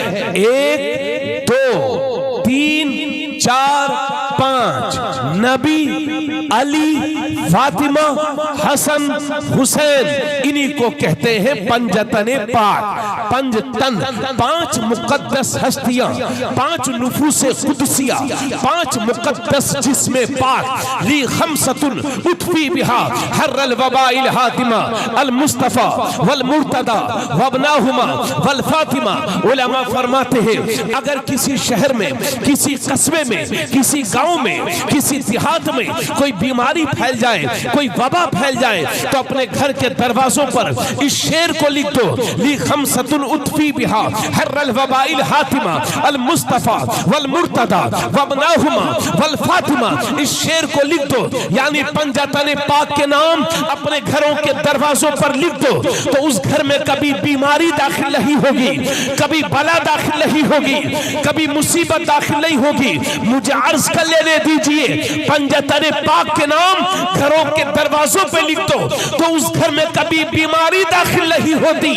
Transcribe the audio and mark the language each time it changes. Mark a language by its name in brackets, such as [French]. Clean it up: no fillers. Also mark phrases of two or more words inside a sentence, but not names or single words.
[Hindi] 1 2 3 4 5 नबी, अली, फातिमा, हसन, हुसैन, इन्हीं को कहते हैं पंजतने पाक, पंजतन। 5 मुकद्दस हस्तियां, 5 नुफूसे कुदसिया, 5 मुकद्दस जिस्मे पाक। [Arabic] لي خمسة أطفي بها حر الوباء الحاطمة المصطفى والمرتضى وابناهما والفاطمة. [Hindi] उलमा फरमाते हैं अगर किसी शहर में, किसी कस्बे में, किसी गांव में, किसी देहात में कोई बीमारी फैल जाए, कोई वबा फैल जाए, तो अपने घर के दरवाजों पर इस शेर को लिख दो, [Arabic] لي خمسة أطفي بها حر الوباء الحاطمة المصطفى والمرتضى وابناهما والفاطمة. [Hindi] इस शेर को लिख दो, यानी पंजतने पाक के नाम अपने घरों के दरवाजों पर लिख दो, तो उस घर में कभी बीमारी दाखिल नहीं होगी, कभी बला दाखिल नहीं होगी, कभी मुसीबत दाखिल नहीं होगी। मुझे अर्ज कर लेने दीजिए, पंजतने पाक के नाम घरों के दरवाजों पे लिख दो, तो उस घर में कभी बीमारी दाखिल नहीं होती।